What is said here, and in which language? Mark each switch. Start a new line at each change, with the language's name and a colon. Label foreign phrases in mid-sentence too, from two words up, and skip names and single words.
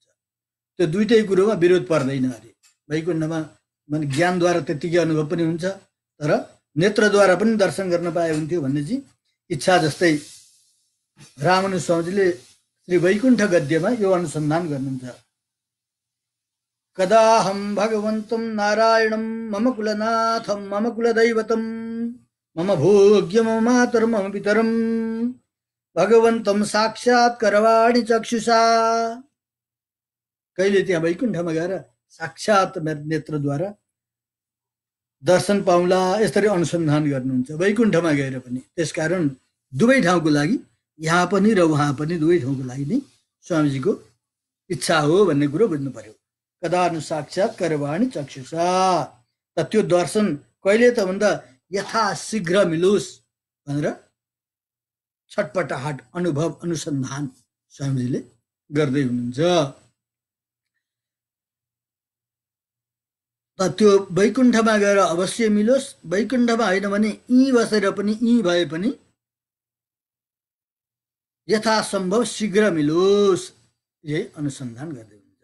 Nepali: त्यो दुइटै कुरोमा विरोध पर्दैन अरे। वैकुण्ठमा माने ज्ञानद्वारा त्यत्तिकै अनुभव पनि हुन्छ, तर नेत्रद्वारा पनि दर्शन गर्न पाए हुन्थ्यो भन्ने चाहिँ इच्छा। जस्तै रामानुज स्वामीजीले श्री वैकुण्ठ गद्यमा यो अनुसन्धान गर्नुहुन्छ।
Sanskrit: कदाहं भगवन्तं नारायणं मम कुलनाथं मम कुलदैवतं मम भोग्य मम मातरं मम पितरं भगवन्तं साक्षात् करवाणि चक्षुषा।
Nepali: कहिले त्यहाँ वैकुण्ठमा गएर साक्षात् नेत्रद्वारा दर्शन पाउला, यसरी अनुसन्धान गर्नुहुन्छ वैकुण्ठमा गएर पनि। त्यसकारण दुवै ठाउँको लागि, यहाँ पनि र उहाँ पनि दुवै ठाउँको लागि नै स्वामीजीको इच्छा हो भन्ने कुरो बुझ्नु पर्यो।
Sanskrit: कदानु साक्षात् करवाणि चक्षुषा,
Nepali: त त्यो दर्शन कहिले त भन्दा यथाशीघ्र मिलोस् भनेर छटपटाहट अनुभव अनुसन्धान स्वामीजीले गर्दै हुनुहुन्छ। त त्यो वैकुण्ठमा गएर अवश्य मिलोस्, वैकुण्ठमा होइन भने यहीँ बसेर पनि, यहीँ भए पनि यथासम्भव शीघ्र मिलोस्, यही अनुसन्धान गर्दै हुनुहुन्छ।